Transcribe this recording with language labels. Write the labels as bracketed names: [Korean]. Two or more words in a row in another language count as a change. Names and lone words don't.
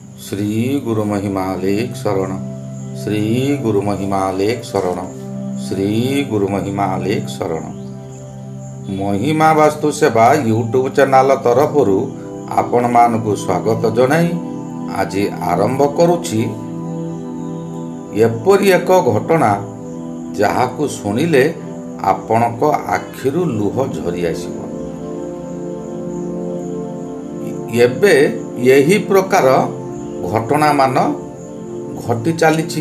[Odia] ଶ୍ରୀ ଗୁରୁ ମହିମାଲେଖ ଶରଣ ଶ୍ରୀ ଗୁରୁ ମହିମାଲେଖ ଶରଣ ଶ୍ରୀ ଗୁରୁ ମହିମାଲେଖ ଶରଣ। ମହିମା ବାସ୍ତୁ ସେବା [English] YouTube channel [Odia] ତରଫ ଆପଣ ମାନଙ୍କୁ ସ୍ୱାଗତ ଜଣାଇ ଆଜି ଆରମ୍ଭ କରୁଛି ଏପରି ଏକ ଘଟଣା ଯାହାକୁ ଶୁଣିଲେ ଆପଣଙ୍କ ଆଖିରୁ ଲୁହ ଝରି ଆସିବ। ଏବେ ଏହି ପ୍ରକାର ଘଟଣା ମାନ ଘଟି ଚାଲିଛି।